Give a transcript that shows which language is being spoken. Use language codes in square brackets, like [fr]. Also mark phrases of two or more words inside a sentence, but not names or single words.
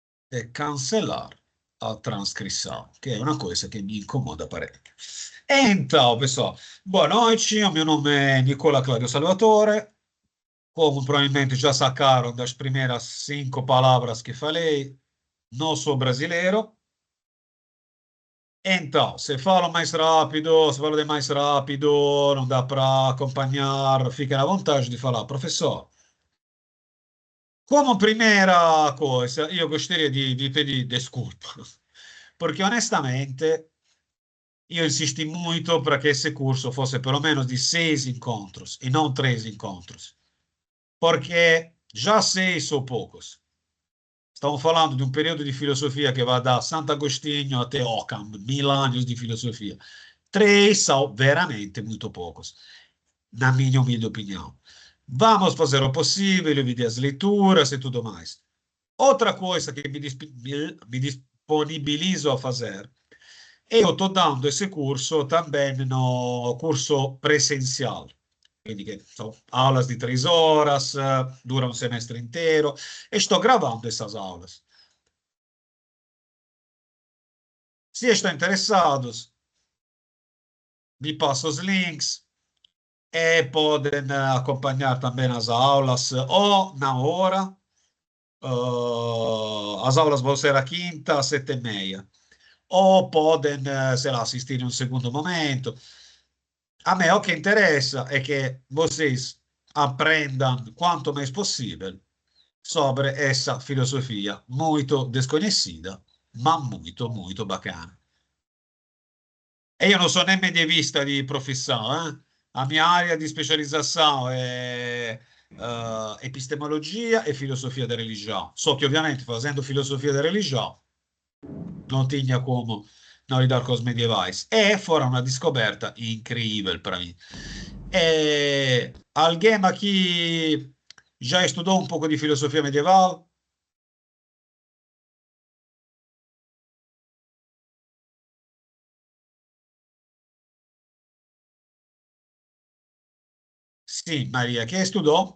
[it] e cancellare a trascrizione, che è una cosa che mi incomoda parecchio. [pt] E então, pessoal, boa noite, o meu nome é Nicola Claudio Salvatore. Como provavelmente já sacaram das primeiras 5 palavras que falei, não sou brasileiro. Então, se falo mais rápido, se falo de mais rápido, não dá para acompanhar, fiquem à vontade de falar. Professor, como primeira coisa, io gostaria di pedir desculpas, porque honestamente io insisti muito para que esse curso fosse pelo menos de 6 encontros e não 3 encontros, porque já 6 são poucos. [it] Stiamo falando di un periodo di filosofia che va da Sant'Agostino até Ockham, 1000 anos di filosofia. [pt] 3 são veramente muito poucos, na minha humilde opinião. Vamos fazer o possível, ver as leituras e tudo mais. Outra coisa que me disponibilizo a fazer, eu estou dando esse curso também no curso presencial. Quindi che são aulas de 3 horas, dura um semestre inteiro, e estou gravando essas aulas. Se estão interessados, vi passo os links e podem acompanhar também as aulas ou na hora. As aulas vão ser a quinta às 7h30. Ou podem, sei lá, assistir em um segundo momento. A me o que interessa é que vocês aprendam quanto mais possível sobre essa filosofia muito desconhecida, ma muito, muito bacana. [it] E io non sono né medievista di professione, eh? La mia area di specializzazione è epistemologia e filosofia della religione. So che ovviamente facendo filosofia della religione [pt] non tinha como não lidar com os medievais. E fora uma descoberta incrível para mim. Alguém aqui já estudou um pouco de filosofia medieval? Sim, Maria, que estudou?